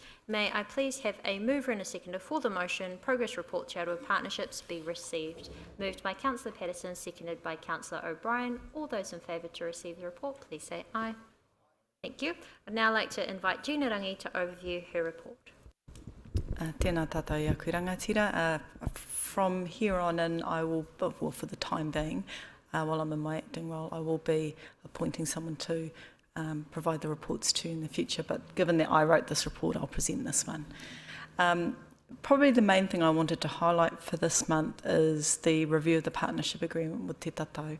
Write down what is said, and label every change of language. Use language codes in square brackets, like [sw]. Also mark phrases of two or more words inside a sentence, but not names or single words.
[en] May I please have a mover and a seconder for the motion, Progress Report Te Aroha Partnerships, be received. Moved by Councillor Patterson, seconded by Councillor O'Brien. All those in favour to receive the report, please say aye. Thank you. I'd now like to invite Gina Rangi to overview her report. [mi] Tēnā tātou ia kui rangatira. [en] From here on in, I will, well, for the time being, while I'm in my acting role, I will be appointing someone to provide the reports to in the future. But given that I wrote this report, I'll present this one. Probably the main thing I wanted to highlight for this month is the review of the partnership agreement with Te Tatau.